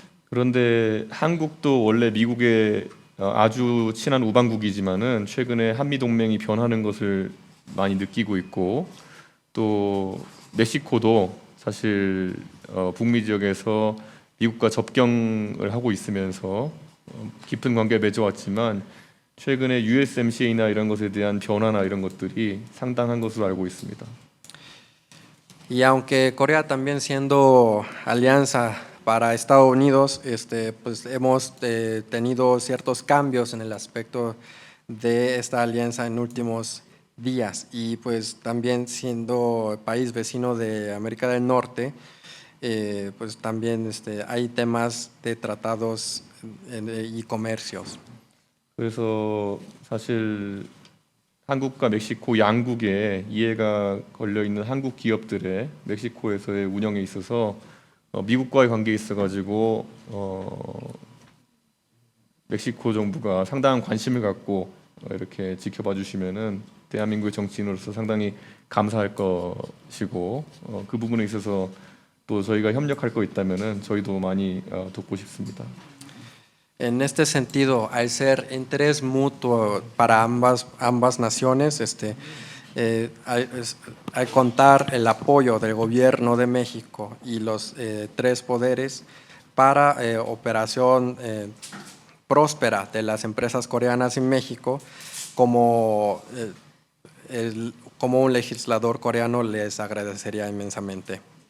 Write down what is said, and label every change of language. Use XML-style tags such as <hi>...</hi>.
<ko>그런데 한국도 원래 미국의 아주 친한 우방국이지만은 최근에 한미 동맹이 변하는 것을 많이 느끼고 있고 또 멕시코도 사실 북미 지역에서 미국과 접경을 하고 있으면서 깊은 관계 맺어왔지만 최근에 USMCA나 이런 것에 대한 변화나 이런 것들이 상당한 것으로 알고 있습니다.</ko> <es>Y aunque Corea también siendo alianza para Estados Unidos, pues hemos tenido ciertos cambios en el aspecto de esta alianza en últimos días y pues también siendo país vecino de América del Norte, pues también hay temas de tratados y comercios.</es> <ko>그래서 사실 한국과 멕시코 양국에 이해가 걸려 있는 한국 기업들의 멕시코에서의 운영에 있어서 미국과의 관계에 있어가지고 멕시코 정부가 상당한 관심을 갖고 이렇게 지켜봐 주시면은 대한민국의 정치인으로서 상당히 감사할 것이고 그 부분에 있어서 또 저희가 협력할 거 있다면은 저희도 많이 돕고 싶습니다.</ko> <es>En este sentido, al ser interés mutuo para ambas naciones, al contar el apoyo del gobierno de México y los tres poderes para operación próspera de las empresas coreanas en México, como un legislador coreano les agradecería inmensamente.</es>